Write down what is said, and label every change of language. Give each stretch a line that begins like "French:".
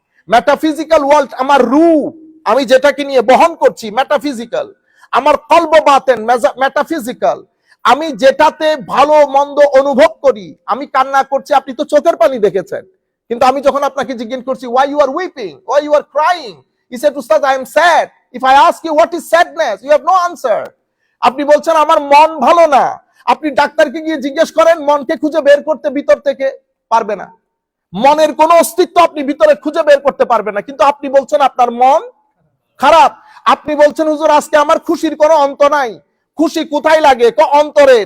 Bangla: Metaphysical world আমার রূহ, আমি যেটাকে নিয়ে বহন করছি মেটাফিজিক্যাল। আমার কলব বাতেন মেটাফিজিক্যাল। আমি যেটাতে ভালো মন্দ অনুভব করি, আমি কান্না করছি, আপনি তো চোখের পানি দেখেছেন, কিন্তু আমি যখন আপনাকে জিজ্ঞেস করছি
English: why you are weeping, why you are crying, he said ustad I am sad. If I ask you what is sadness, you have no answer.
Bangla: আপনি বলছেন আমার মন ভালো না, আপনি ডাক্তারকে গিয়ে জিজ্ঞেস করেন মনকে খুঁজে বের করতে, ভিতর থেকে পারবে না। মনের কোনো অস্তিত্ব আপনি ভিতরে খুঁজে বের করতে পারবেন না, কিন্তু আপনি বলছেন আপনার মন খারাপ। আপনি বলছেন হুজুর আজকে আমার খুশির কোনো অন্ত নাই। খুশি কোথায় লাগে? অন্তরে।